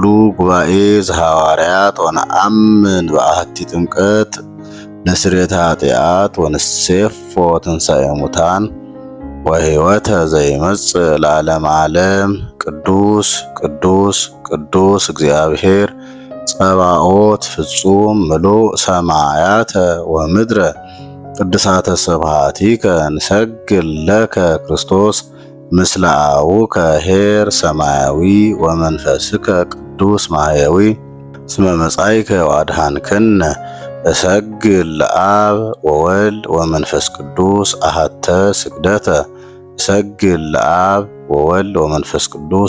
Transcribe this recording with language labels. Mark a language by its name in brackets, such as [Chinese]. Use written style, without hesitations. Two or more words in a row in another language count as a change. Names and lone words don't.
[Geez] ጉባኤ ዘሐዋርያት። ወነአምን በአሐቲ ጥምቀት ለስርየተ ኃጢአት ወንሴፎ ትንሣኤ ሙታን ወሕይወተ ዘይመጽእ ለዓለመ ዓለም። ቅዱስ ቅዱስ ቅዱስ እግዚአብሔር ጸባኦት ፍጹም ምሉእ ሰማያተ ወምድረ ቅድሳተ ስብሐቲከ ንሰግድ ለከ ክርስቶስ ምስለ አቡከ ኄር ሰማያዊ ወመንፈስከ ቅዱስ ማሕየዊ እስመ መጻእከ ወአድኃንከነ እሰግድ ለአብ ወወልድ ወመንፈስ ቅዱስ አሐተ ስግደተ እሰግድ ለአብ ወወልድ ወመንፈስ ቅዱስ